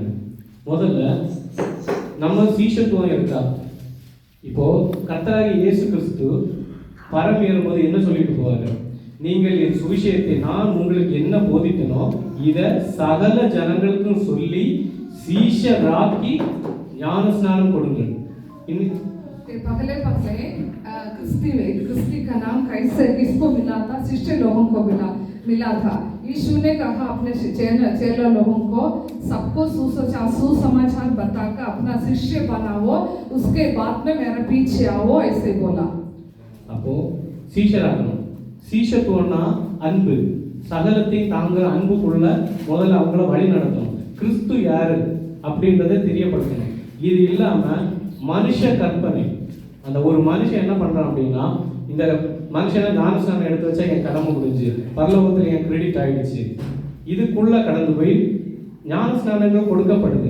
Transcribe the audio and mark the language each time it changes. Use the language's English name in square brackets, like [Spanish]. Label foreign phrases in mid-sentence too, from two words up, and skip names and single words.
[Tamil] முதல்ல நம்ம சீஷத்துவம் இருக்கா? இப்போ கர்த்தராகிய இயேசு கிறிஸ்து பரம் ஏறும்போது என்ன சொல்லிட்டு போவாரு? நீங்கள் என் சுவிசேஷத்தை நான் உங்களுக்கு என்ன போதித்தனோ இதை சகல ஜனங்களுக்கும் சொல்லி சீஷராக்கி ஞான ஸ்நானம் கொடுங்கள். [Hindi] पहले क्रिस्ती का नाम कैसे किसको मिला था? शिष्य लोगों को मिला था। यीशु ने कहा अपने चेला लोगों को सबको सुसमाचार बताकर अपना शिष्य बनाओ, उसके बाद में मेरे पीछे आओ, ऐसे बोला। [Tamil] அப்போ சீஷராகணும். சீஷத்துவம்னா அன்பு. சகலத்தையும் தாங்குற அன்புக்குள்ள முதல்ல அவங்கள வழி நடத்தணும். கிறிஸ்து யாரு அப்படின்றத தெரியப்படுத்தணும். இது இல்லாம மனுஷ கற்பனை, அந்த ஒரு மனுஷன் என்ன பண்றான் அப்படின்னா, இந்த மனுஷனை ஞானஸ்நானம் எடுத்து வச்சா என் கடமை முடிஞ்சு, பரலோகத்தில் என் கிரெடிட் ஆயிடுச்சு, இதுக்குள்ள கடந்து போய் ஞானஸ்நானங்கள் கொடுக்கப்படுது.